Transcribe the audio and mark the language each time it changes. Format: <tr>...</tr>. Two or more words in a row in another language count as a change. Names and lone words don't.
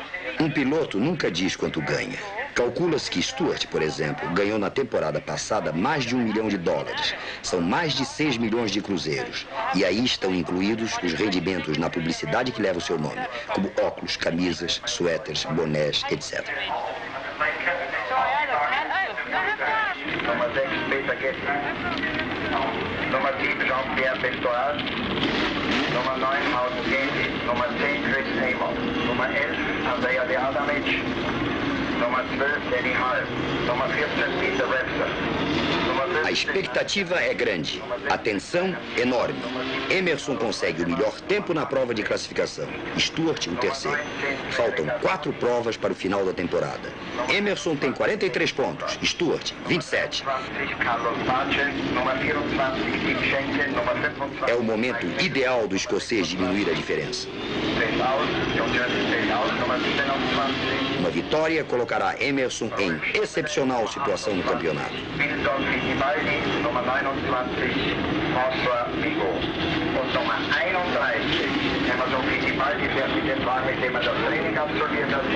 <pt>Um piloto nunca diz quanto ganha. Calcula-se que Stewart, por exemplo, ganhou na temporada passada mais de $1 milhão. São mais de 6 milhões de cruzeiros. E aí estão incluídos os rendimentos na publicidade que leva o seu nome, como óculos, camisas, suéteres, bonés, etc.</pt> <de>Nummer 6, Peter Getty. Nummer 7, Jean-Pierre Beltoise. Nummer 9, Hausen Getty. Nummer 10, Chris Seymour. Nummer 11, Andrea de Adamic. Nummer 12, Danny Hall. Nummer 14, Peter Webster.</de> <pt>A expectativa é grande, a tensão enorme. Emerson consegue o melhor tempo na prova de classificação, Stewart o terceiro. Faltam 4 provas para o final da temporada. Emerson tem 43 pontos, Stewart 27. É o momento ideal do escocês diminuir a diferença. Uma vitória colocará Emerson em excepcional situação no campeonato.</pt> <de>Nummer 29, François Bigot. Und Nummer 31, Emerson Fittipaldi fährt mit dem Wagen, mit dem das Training absolviert hat.</de>